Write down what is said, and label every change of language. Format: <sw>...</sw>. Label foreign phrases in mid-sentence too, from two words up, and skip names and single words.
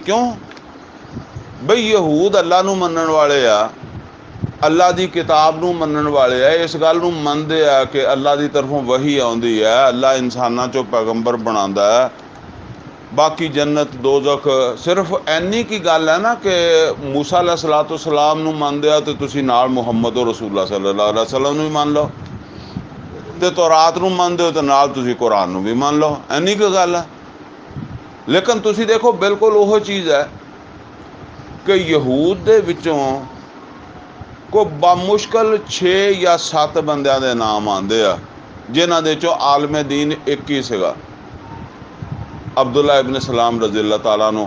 <pa>ਕਿਉਂ? ਬਈ ਯਹੂਦ ਅੱਲਾ ਨੂੰ ਮੰਨਣ ਵਾਲੇ ਆ, ਅੱਲਾ ਦੀ ਕਿਤਾਬ ਨੂੰ ਮੰਨਣ ਵਾਲੇ ਆ, ਇਸ ਗੱਲ ਨੂੰ ਮੰਨਦੇ ਆ ਕਿ ਅੱਲਾ ਦੀ ਤਰਫੋਂ ਵਹੀ ਆਉਂਦੀ ਹੈ, ਅੱਲਾ ਇਨਸਾਨਾਂ 'ਚੋਂ ਪੈਗੰਬਰ ਬਣਾਉਂਦਾ ਹੈ, ਬਾਕੀ ਜੰਨਤ ਦੋਜ਼ਖ ਸਿਰਫ ਇੰਨੀ ਕੀ ਗੱਲ ਹੈ ਨਾ ਕਿ ਮੂਸਾ अलैहिस्सलाम ਨੂੰ ਮੰਨਦੇ ਆ ਤੇ ਤੁਸੀਂ ਨਾਲ ਮੁਹੰਮਦ ਰਸੂਲullah</pa> <ar>صلى الله عليه وسلم</ar> <pa>ਨੂੰ ਵੀ ਮੰਨ ਲਓ, ਤੇ ਤੌਰਾਤ ਨੂੰ ਮੰਨਦੇ ਹੋ ਤੇ ਨਾਲ ਤੁਸੀਂ ਕੁਰਾਨ ਨੂੰ ਵੀ ਮੰਨ ਲਓ, ਇੰਨੀ ਕੁ ਗੱਲ ਹੈ। ਲੇਕਿਨ ਤੁਸੀਂ ਦੇਖੋ ਬਿਲਕੁਲ ਉਹ ਚੀਜ਼ ਹੈ ਕਿ ਯਹੂਦ ਦੇ ਵਿੱਚੋਂ ਕੋਈ ਬਾਮੁਸ਼ਕਲ 6 ਜਾਂ 7 ਬੰਦਿਆਂ ਦੇ ਨਾਮ ਆਉਂਦੇ ਆ ਜਿਨ੍ਹਾਂ ਦੇ ਵਿੱਚੋਂ ਆਲਮ ਦੀਨ ਇੱਕ ਹੀ ਸੀਗਾ, ਅਬਦੁੱਲਾ ਇਬਨ ਸਲਾਮ</pa> <ar>رضي الله تعالى</ar> <pa>ਨੂੰ।</pa>